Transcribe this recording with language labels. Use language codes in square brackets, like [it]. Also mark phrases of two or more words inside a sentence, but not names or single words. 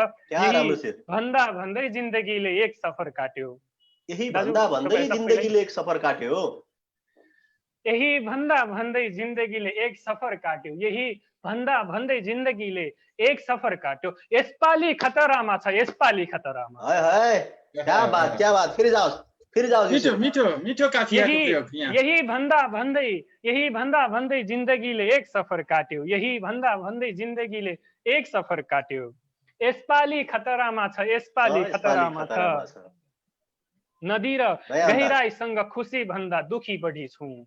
[ne] भन्दा भन्दै जिन्दगीले एक सफर काट्यो। यही भन्दा भन्दै जिन्दगीले एक सफर काट्यो। यही भन्दा भन्दै जिन्दगीले एक सफर काट्यो। यही भन्दा भन्दै जिन्दगीले एक सफर काट्यो। यसपालि खतरामा छ, यसपालि खतरामा। [hi] क्या बात, क्या बात। फिर जाओ [ne] मिठो काफियाको प्रयोग यहाँ। यही भन्दा भन्दै जिन्दगीले एक सफर काट्यो। यही भन्दा भन्दै जिन्दगीले एक सफर काट्यो। यसपालि खतरामा छ, यसपालि खतरामा छ। नदी र गहिराईसँग खुसी भन्दा दुखी बढी छु।